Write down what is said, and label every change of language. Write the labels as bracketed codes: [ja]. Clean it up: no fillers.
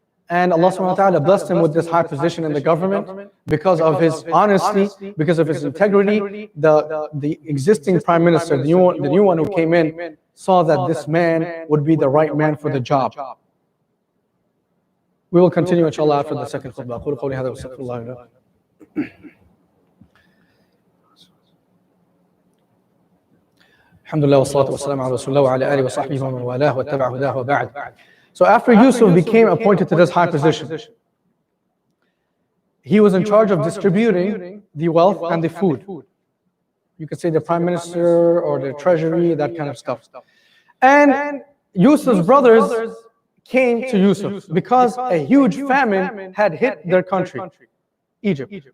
[en] And Allah subhanahu wa ta'ala blessed him with this high position in the government because of his honesty, because of his integrity. The existing prime minister, the new one who came in, saw that this man would be the right man for the job. We will continue inshallah after the second khutbah. [ar] أقول قولي هذا وأستغفر الله لي ولكم. الحمد لله والصلاة والسلام على رسول الله وعلى آله وصحبه ومن والاه واتبع هداه وبعد. [en] So after Yusuf became appointed to this high position, he was in charge of distributing the wealth and the food. You could say the prime minister or the treasury, that kind of stuff. And Yusuf's brothers came to Yusuf because a huge famine had hit their country, Egypt.